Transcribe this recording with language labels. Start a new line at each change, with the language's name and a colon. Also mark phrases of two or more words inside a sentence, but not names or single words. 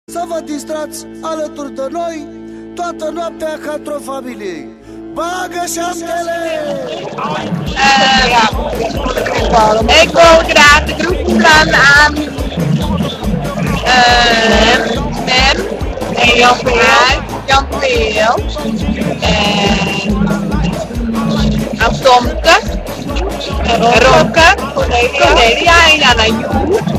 Romanian: să vă distrați alături de noi toată noaptea ca într-o familie. Bagă șaptele!
Dutch: Ik wil graag de groepsplan aan Mem en Jan Peel en aan Tomke, Rokke, Cornelia en Anna Joe.